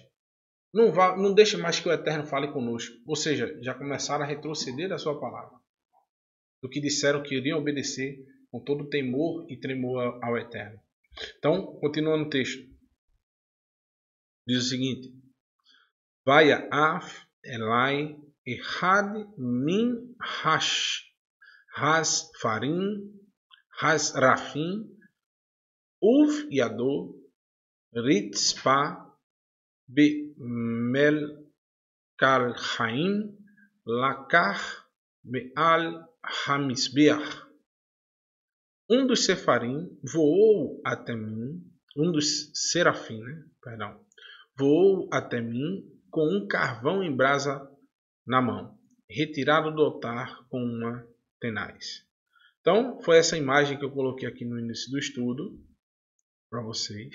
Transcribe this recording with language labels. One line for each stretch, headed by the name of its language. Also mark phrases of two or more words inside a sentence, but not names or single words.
Portuguese: Não deixe mais que o Eterno fale conosco. Ou seja, já começaram a retroceder da sua palavra. Do que disseram que iriam obedecer com todo temor e tremor ao Eterno. Então, continuando o texto. Diz o seguinte:
Hebrew: ויעף אלי אחד מן הש פרים הש רפים ובידו רצפה במלקחים לקח מעל המזבח.
Portuguese: Um dos sefarim voou até mim, um dos serafim, voou até mim com um carvão em brasa na mão, retirado do altar com uma tenaz. Então, foi essa imagem que eu coloquei aqui no início do estudo para vocês.